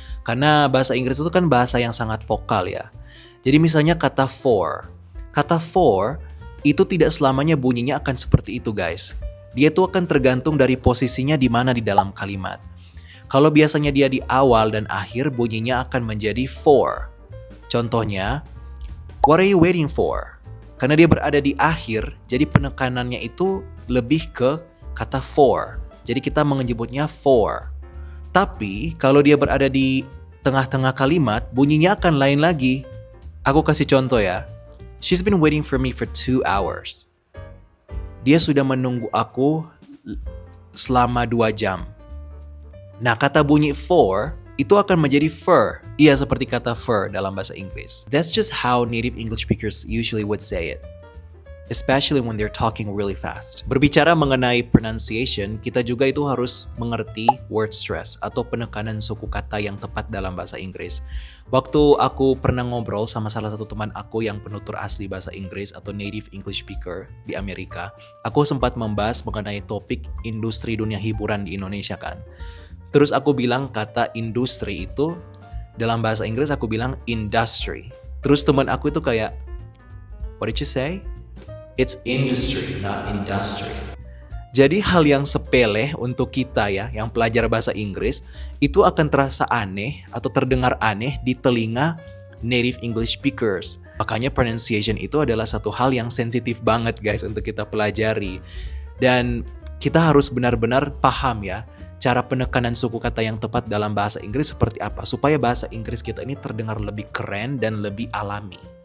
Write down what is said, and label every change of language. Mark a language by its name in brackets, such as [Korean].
[Indonesian] Karena bahasa Inggris itu kan bahasa yang sangat vokal ya. Jadi misalnya kata for. Kata for itu tidak selamanya bunyinya akan seperti itu guys. Dia tuh akan tergantung dari posisinya di mana di dalam kalimat. Kalau biasanya dia di awal dan akhir bunyinya akan menjadi for. Contohnya, [English] what are you waiting for? [Indonesian] Karena dia berada di akhir, jadi penekanannya itu lebih ke kata for. Jadi kita menyebutnya for. Tapi kalau dia berada di tengah-tengah kalimat, bunyinya akan lain lagi. Aku kasih contoh ya. [English] She's been waiting for me for 2 hours. [Indonesian] Dia sudah menunggu aku selama 2 jam. Nah, kata bunyi for itu akan menjadi fur. Iya, seperti kata fur dalam bahasa Inggris. [English] That's just how native English speakers usually would say it. Especially when they're talking really fast. [Indonesian] Berbicara mengenai pronunciation, kita juga itu harus mengerti word stress atau penekanan suku kata yang tepat dalam bahasa Inggris. Waktu aku pernah ngobrol sama salah satu teman aku yang penutur asli bahasa Inggris atau native English speaker di Amerika, aku sempat membahas mengenai topik industri dunia hiburan di Indonesia kan. Terus aku bilang kata industri itu dalam bahasa Inggris aku bilang industry. Terus teman aku itu kayak, [English] what did you say? It's industry, not industry. [Indonesian] Jadi hal yang sepele untuk kita ya, yang pelajar bahasa Inggris, itu akan terasa aneh atau terdengar aneh di telinga native English speakers. Makanya pronunciation itu adalah satu hal yang sensitif banget guys untuk kita pelajari. Dan kita harus benar-benar paham ya, cara penekanan suku kata yang tepat dalam bahasa Inggris seperti apa, supaya bahasa Inggris kita ini terdengar lebih keren dan lebih alami.